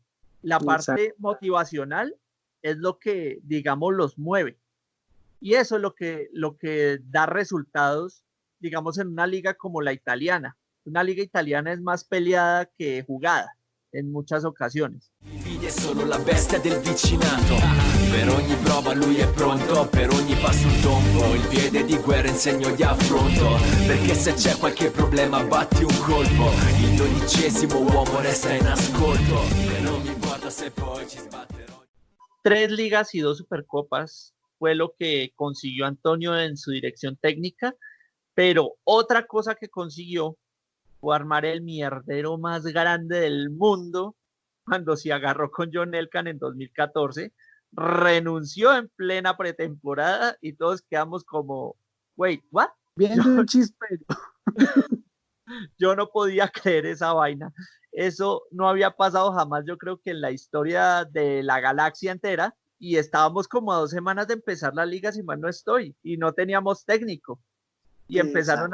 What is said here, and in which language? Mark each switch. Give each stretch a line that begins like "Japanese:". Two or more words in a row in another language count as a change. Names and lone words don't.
Spanish: La Exacto. parte motivacional es lo que, digamos, los mueve. Y eso es lo que da resultados, digamos, en una liga como la italiana. Una liga italiana es más peleada que jugada en muchas ocasiones.
Italian: È solo la bestia del vicinato. Per ogni prova lui è pronto, per ogni passo un tonfo, il piede di guerra in segno di affronto. Perché se c'è qualche problema batti un colpo, il 12° uomo resta in ascolto. E non mi importa se poi ci sbatterò.
Spanish: 3 ligas y 2 supercopas fue lo que consiguió Antonio en su dirección técnica, pero otra cosa que consiguió fue armar el mierdero más grande del mundo cuando se agarró con John Elkann en 2014, renunció en plena pretemporada y todos quedamos como,
English: wait, what?
Spanish: Yo, Viendo un chispero. yo no podía creer esa vaina. Eso no había pasado jamás, yo creo que en la historia de la galaxia entera, y estábamos como a 2 semanas de empezar la liga, si mal no estoy, y no teníamos técnico. Y empezaron